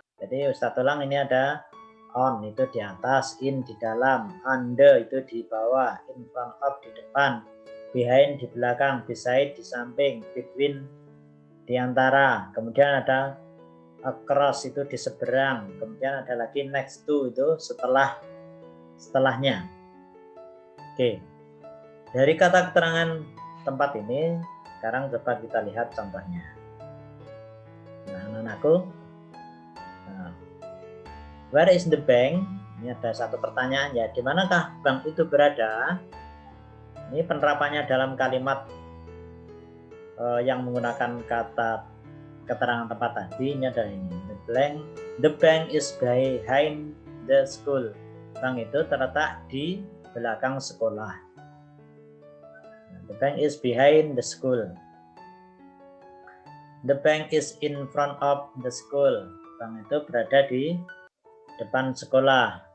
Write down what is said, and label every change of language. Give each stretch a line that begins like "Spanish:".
Indonesian: Jadi Ustadz ulang, ini ada on itu di atas, in di dalam, under itu di bawah, in front of di depan, behind di belakang, beside di samping, between di antara, kemudian ada across itu di seberang, kemudian ada lagi next to itu setelahnya. Oke, dari kata keterangan tempat ini sekarang coba kita lihat contohnya. Nah, anak-anakku,
English: where is the bank?
Indonesian: Ini ada satu pertanyaan ya, di manakah bank itu berada? Ini penerapannya dalam kalimat yang menggunakan kata keterangan tempat tadi. Ini adalah ini,
English: the bank is behind the school.
Indonesian: Bank itu terletak di belakang sekolah.
English: The bank is behind the school. The bank is in front of the school.
Indonesian: Bank itu berada di depan sekolah.